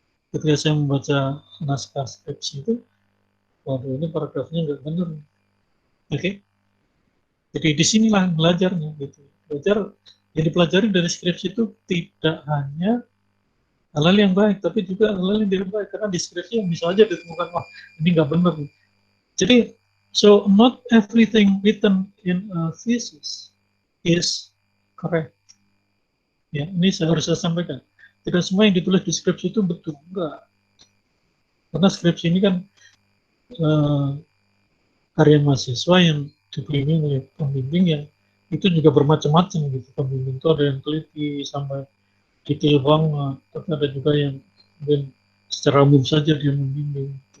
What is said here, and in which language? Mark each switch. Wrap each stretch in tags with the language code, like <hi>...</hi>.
<id>Ketika saya membaca naskah skripsi itu, waduh ini paragrafnya nggak benar. Oke, jadi disinilah belajarnya gitu. Belajar yang dipelajari dari skripsi itu tidak hanya hal-hal yang baik, tapi juga hal-hal yang tidak baik, karena di skripsi yang bisa aja ditemukan, wah ini nggak benar.</id> <en>Jadi, so not everything written in a thesis is correct.</en> <id>Ya, ini saya harus sampaikan. Tidak semua yang ditulis di skripsi itu betul, enggak. Karena skripsi ini kan karya mahasiswa yang dibimbing oleh pembimbing yang itu juga bermacam-macam gitu. Pembimbing itu ada yang teliti sampai detail banget, tapi ada juga yang mungkin secara umum saja dia membimbing.</id>